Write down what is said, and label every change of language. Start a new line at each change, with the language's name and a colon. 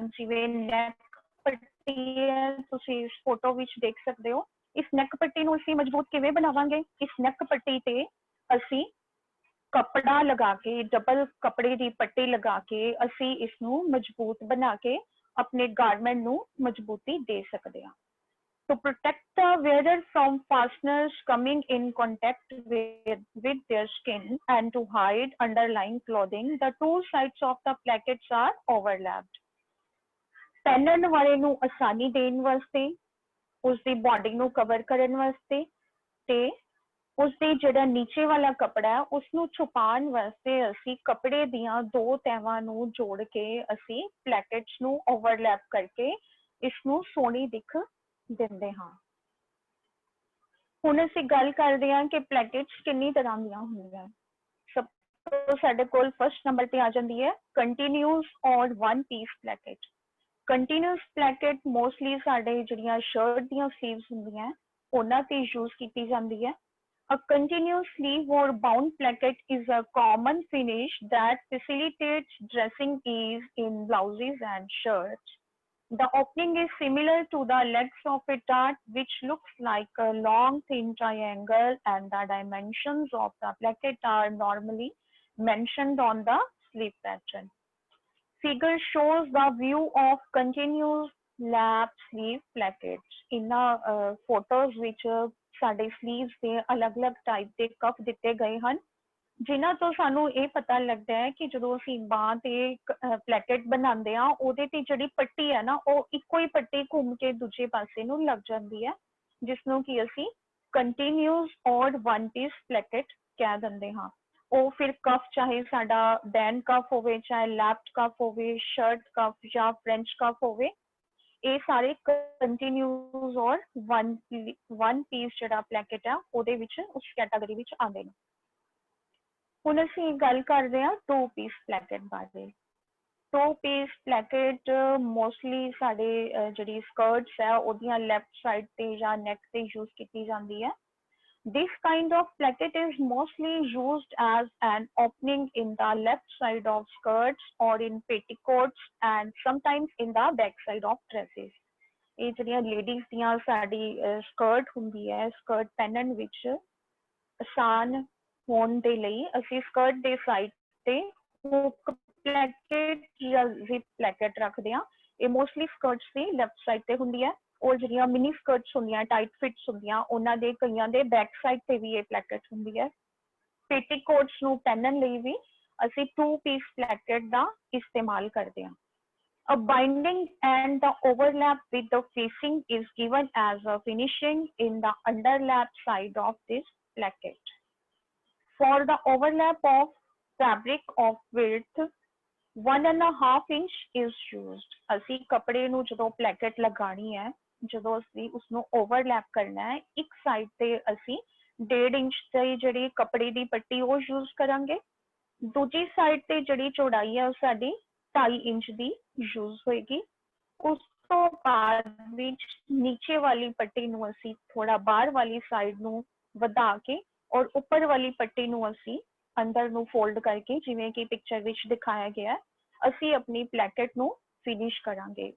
Punjabi: ਜਿਵੇਂ ਨੈਕ ਪੱਟੀ ਹੈ, ਤੁਸੀਂ ਇਸ ਫੋਟੋ ਵਿੱਚ ਦੇਖ ਸਕਦੇ ਹੋ। ਇਸ ਨੈਕ ਪੱਟੀ ਨੂੰ ਅਸੀਂ ਮਜ਼ਬੂਤ ਕਿਵੇਂ ਬਣਾਵਾਂਗੇ? ਇਸ ਨੈਕ ਪੱਟੀ ਤੇ ਅਸੀਂ ਕੱਪੜਾ ਲਗਾ ਕੇ, ਡਬਲ ਕੱਪੜੇ ਦੀ ਪੱਟੀ ਲਗਾ ਕੇ ਅਸੀਂ ਇਸ ਨੂੰ ਮਜ਼ਬੂਤ ਬਣਾ ਕੇ ਆਪਣੇ ਗਾਰਮੈਂਟ ਨੂੰ ਮਜ਼ਬੂਤੀ ਦੇ ਸਕਦੇ ਹਾਂ।
English: To protect the wearer from fasteners coming in contact with their skin and to hide underlying clothing, the two sides of the plackets are overlapped.
Punjabi: ਪਹਿਨਣ ਵਾਲੇ ਨੂੰ ਆਸਾਨੀ ਦੇਣ ਵਾਸਤੇ, ਉਸਦੀ ਬਾਡੀ ਨੂੰ ਕਵਰ ਕਰਨ ਵਾਸਤੇ ਤੇ ਉਸਦੇ ਜਿਹੜਾ ਨੀਚੇ ਵਾਲਾ ਕੱਪੜਾ ਹੈ ਉਸਨੂੰ ਛੁਪਾਉਣ ਵਾਸਤੇ ਅਸੀਂ ਕੱਪੜੇ ਦੀਆਂ ਦੋ ਤਹਿਵਾਂ ਨੂੰ ਜੋੜ ਕੇ ਅਸੀਂ ਪਲੈਕਟਸ ਨੂੰ ਓਵਰਲੈਪ ਕਰਕੇ ਇਸ ਨੂੰ ਸੋਹਣੀ ਦਿੱਖ ਦਿੰਦੇ ਹਾਂ। ਹੁਣ ਅਸੀਂ ਗੱਲ ਕਰਦੇ ਹਾਂ ਕਿ ਪਲੈਕਟਸ ਕਿੰਨੀ ਤਰ੍ਹਾਂ ਦੀਆਂ ਹੁੰਦੀਆਂ। ਸਭ ਤੋਂ ਸਾਡੇ ਕੋਲ ਫਸਟ ਨੰਬਰ ਤੇ ਆ ਜਾਂਦੀ ਹੈ ਕੰਟੀਨਿਊਸ ਔਰ ਵਨ ਪੀਸ ਪਲੈਕਟ। ਕੰਟੀਨਿਊਸ ਪਲੈਕਟ ਮੋਸਟਲੀ ਸਾਡੇ ਜਿਹੜੀਆਂ ਸ਼ਰਟ ਦੀਆਂ ਸਲੀਵਸ ਹੁੰਦੀਆਂ ਉਹਨਾਂ ਤੇ ਯੂਜ਼ ਕੀਤੀ ਜਾਂਦੀ ਹੈ।
English: A continuous sleeve or bound placket is a common finish that facilitates dressing ease in blouses and shirts. The opening is similar to the legs of a dart, which looks like a long thin triangle, and the dimensions of the placket are normally mentioned on the sleeve pattern. Figure shows the view of continuous lap sleeve plackets. In the photos which
Punjabi: ਸਾਡੇ sleeves ਦੇ ਅਲੱਗ-ਅਲੱਗ type ਦੇ cough ਦਿੱਤੇ ਗਏ ਹਨ, ਜਿਨ੍ਹਾਂ ਤੋਂ ਸਾਨੂੰ ਇਹ ਪਤਾ ਲੱਗਦਾ ਹੈ ਕਿ ਜਦੋਂ ਅਸੀਂ ਬਾਂਹ ਤੇ ਪਲੈਕਟ ਬਣਾਉਂਦੇ ਹਾਂ ਉਹਦੇ ਤੇ ਜਿਹੜੀ ਪੱਟੀ ਹੈ ਨਾ ਉਹ ਇੱਕੋ ਹੀ ਪੱਟੀ ਘੁੰਮ ਕੇ ਦੂਜੇ ਪਾਸੇ ਨੂੰ ਲੱਗ ਜਾਂਦੀ ਹੈ, ਜਿਸ ਨੂੰ ਕਿ ਅਸੀਂ ਕੰਟੀਨਿਊਸ ਔਰ ਵਨ ਪੀਸ ਪਲੈਕਟ ਕਹਿ ਦਿੰਦੇ ਹਾਂ। ਉਹ ਫਿਰ ਕਫ ਚਾਹੇ ਸਾਡਾ ਬੈਨ ਕਫ ਹੋਵੇ, ਚਾਹੇ ਲੈਫਟ ਕਫ ਹੋਵੇ, ਸ਼ਰਟ ਕਫ ਜਾਂ ਫ੍ਰੈਂਚ ਕਫ ਹੋਵੇ, ਇਹ ਸਾਰੇ ਕੰਟੀਨਿਊਸ ਔਰ ਵਨ ਪੀਸ ਜਿਹੜਾ ਪਲੈਕਟ ਆ ਉਹਦੇ ਵਿੱਚ ਉਸ ਕੈਟਾਗਰੀ ਵਿੱਚ ਆਉਂਦੇ ਨੇ। ਹੁਣ ਅਸੀਂ ਗੱਲ ਕਰਦੇ ਹਾਂ ਟੂ ਪੀਸ ਪਲੈਕਟ ਬਾਰੇ। ਟੂ ਪੀਸ ਪਲੈਕਟ ਮੋਸਟਲੀ ਸਾਡੇ ਜਿਹੜੀ ਸਕਰਟਸ ਹੈ ਉਹਦੀਆਂ ਲੈਫਟ ਸਾਈਡ ਤੇ ਜਾਂ ਨੈਕ ਤੇ ਯੂਜ਼ ਕੀਤੀ ਜਾਂਦੀ ਹੈ।
English: This kind of placket is mostly used as an opening in the left side of skirts or in petticoats and sometimes in the back side of dresses.
Punjabi: ਇਹ ਜਿਹੜੀਆਂ ladies ਦੀਆਂ ਸਾਡੀ ਸਕਰਟ ਹੁੰਦੀ ਹੈ, ਸਕਰਟ ਪਹਿਨਣ ਵਿੱਚ ਆਸਾਨ ਹੋਣ ਦੇ ਲਈ ਅਸੀਂ ਸਕਰਟ ਦੇ ਸਾਈਡ ਤੇ ਹੁੱਕ ਪਲੈਕਟ ਜਾਂ ਜ਼ਿਪ ਪਲੈਕਟ ਰੱਖਦੇ ਹਾਂ। ਇਹ ਮੋਸਟਲੀ ਸਕਰਟਸ ਦੀ ਲੈਫਟ ਸਾਈਡ ਤੇ ਹੁੰਦੀ ਹੈ ਔਰ ਜਿਹੜੀਆਂ ਮਿਨੀ ਸਕਰਟਸ ਹੁੰਦੀਆਂ, ਟਾਈਟ ਫਿਟਸ ਹੁੰਦੀਆਂ, ਉਹਨਾਂ ਦੇ ਕਈਆਂ ਦੇ ਬੈਕ ਸਾਈਡ ਤੇ ਵੀ ਇਹ ਪਲੈਕਟ ਹੁੰਦੀ ਹੈ। ਪੇਟੀਕੋਟਸ ਨੂੰ ਪਹਿਨਣ ਲਈ ਵੀ ਅਸੀਂ ਟੂ ਪੀਸ ਪਲੈਕਟ ਦਾ ਇਸਤੇਮਾਲ ਕਰਦੇ ਹਾਂ।
English: A binding and the overlap with the facing is given as a finishing in the underlap side of this placket. For the overlap of fabric of width 1.5 inch is used.
Punjabi: ਅਸੀਂ ਕੱਪੜੇ ਨੂੰ ਜਦੋਂ ਪਲੈਕਟ ਲਗਾਣੀ ਹੈ ਜਦੋਂ ਅਸੀਂ ਉਸਨੂੰ ਓਵਰਲੈਪ ਕਰਨਾ ਹੈ, ਇੱਕ ਸਾਈਡ ਤੇ ਅਸੀਂ 1.5 ਇੰਚ ਦੀ ਜਿਹੜੀ ਕੱਪੜੇ ਦੀ ਪੱਟੀ ਉਹ ਯੂਜ਼ ਕਰਾਂਗੇ, ਦੂਜੀ ਸਾਈਡ ਤੇ ਜਿਹੜੀ ਚੌੜਾਈ ਹੈ ਉਹ ਸਾਡੀ 2.5 ਇੰਚ ਦੀ ਯੂਜ਼ ਹੋਏਗੀ। ਉਸ ਤੋਂ ਬਾਅਦ ਵਿੱਚ ਨੀਚੇ ਵਾਲੀ ਪੱਟੀ ਨੂੰ ਅਸੀਂ ਥੋੜਾ ਬਾਹਰ ਵਾਲੀ ਸਾਈਡ ਨੂੰ ਵਧਾ ਕੇ ਔਰ ਉੱਪਰ ਵਾਲੀ ਪੱਟੀ ਨੂੰ ਅਸੀਂ ਅੰਦਰ ਨੂੰ ਫੋਲਡ ਕਰਕੇ, ਜਿਵੇਂ ਕਿ ਪਿਕਚਰ ਵਿੱਚ ਦਿਖਾਇਆ ਗਿਆ, ਅਸੀਂ ਆਪਣੀ ਪਲੈਕਟ ਨੂੰ ਫਿਨਿਸ਼ ਕਰਾਂਗੇ।